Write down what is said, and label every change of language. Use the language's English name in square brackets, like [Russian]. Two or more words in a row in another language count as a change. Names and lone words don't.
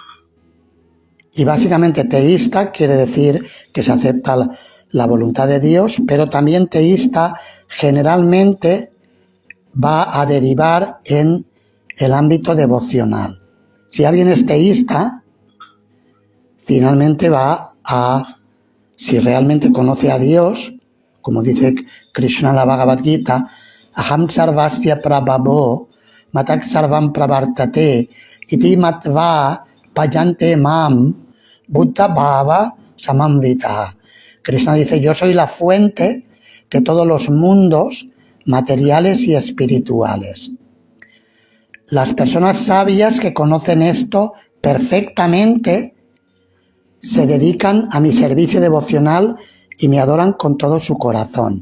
[Spanish] Y básicamente teísta quiere decir que se acepta la voluntad de Dios, pero también teísta generalmente va a derivar en el ámbito devocional. Si alguien es teísta, finalmente si realmente conoce a Dios, como dice Krishna en la Bhagavad Gita, [Sanskrit] aham sarvasya prabhavo matak sarvam pravartate iti matva payante mam buddha bhava samamvita. [Spanish] Krishna dice, yo soy la fuente de todos los mundos materiales y espirituales. Las personas sabias que conocen esto perfectamente se dedican a mi servicio devocional y me adoran con todo su corazón.